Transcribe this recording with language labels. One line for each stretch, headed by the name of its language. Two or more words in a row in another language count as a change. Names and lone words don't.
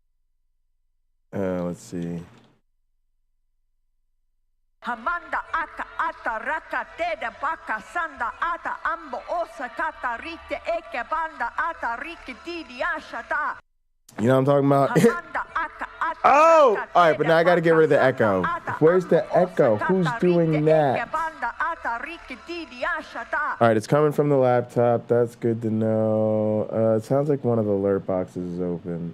English: Let's see. Hamanda aka ata raka teda baka sanda ata ambo osa kata rite eke banda ata rike didi ashata. You know what I'm talking about? Oh! All right, but now I got to get rid of the echo. Where's the echo? Who's doing that? All right, it's coming from the laptop. That's good to know. It sounds like one of the alert boxes is open.